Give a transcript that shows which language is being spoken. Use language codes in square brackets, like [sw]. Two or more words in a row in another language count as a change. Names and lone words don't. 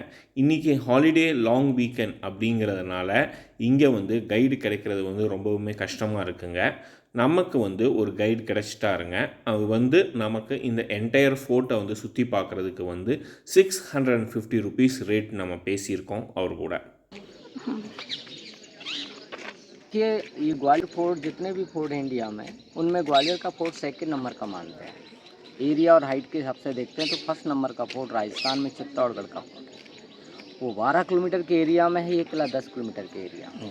[ta] இன்றைக்கி [en] holiday long weekend [ta] அப்படிங்கிறதுனால இங்கே வந்து கைடு கிடைக்கிறது வந்து ரொம்பவுமே கஷ்டமாக இருக்குங்க. நமக்கு வந்து ஒரு கைடு கிடச்சிட்டாருங்க. அது வந்து நமக்கு இந்த [en] entire fort [ta] வந்து சுற்றி பார்க்குறதுக்கு வந்து 650 [en] rupees rate [ta] நம்ம பேசியிருக்கோம் அவர் கூட. [hi] ये ग्वालियर फोर्ट, जितने भी फोर्ट हैं इंडिया में, उनमें ग्वालियर का फोर्ट [en] second number [hi] का मानते हैं. एरिया और हाइट के हिसाब से देखते हैं तो [en] first number [hi] का फोर्ट राजस्थान में चित्तौड़गढ़ का फोर्ट है. वो 12 किलोमीटर के एरिया में है, ये किला 10 किलोमीटर के एरिया में.